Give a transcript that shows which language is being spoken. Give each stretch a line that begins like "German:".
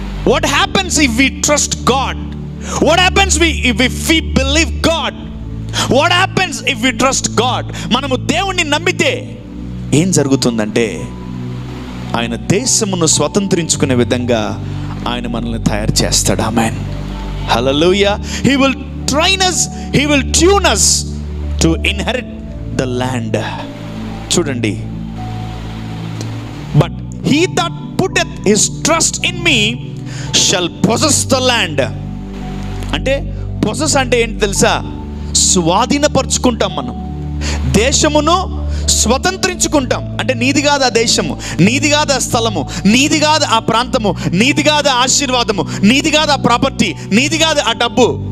English: What happens if we trust God? What happens if we believe God? What happens if we trust God?
Telugu: మనము దేవుణ్ణి నమ్మితే ఏం జరుగుతుందంటే, ఆయన దేశమును స్వతంత్రించుకునే విధంగా ఆయన మనల్ని తయారు చేస్తాడు. ఆమేన్, హల్లెలూయా.
English: He will train us, he will tune us to inherit the land.
Telugu: చూడండి,
English: But he that putteth his trust in me shall possess the land.
Telugu: అంటే పొసెస్ అంటే ఏంటి తెలుసా? స్వాధీనపరుచుకుంటాం మనం. దేశమును స్వతంత్రించుకుంటాం. అంటే నీది కాదు ఆ దేశము, నీది కాదు ఆ స్థలము, నీది కాదు ఆ ప్రాంతము, నీది కాదు ఆ ఆశీర్వాదము, నీది కాదు ఆ ప్రాపర్టీ, నీది కాదు ఆ డబ్బు.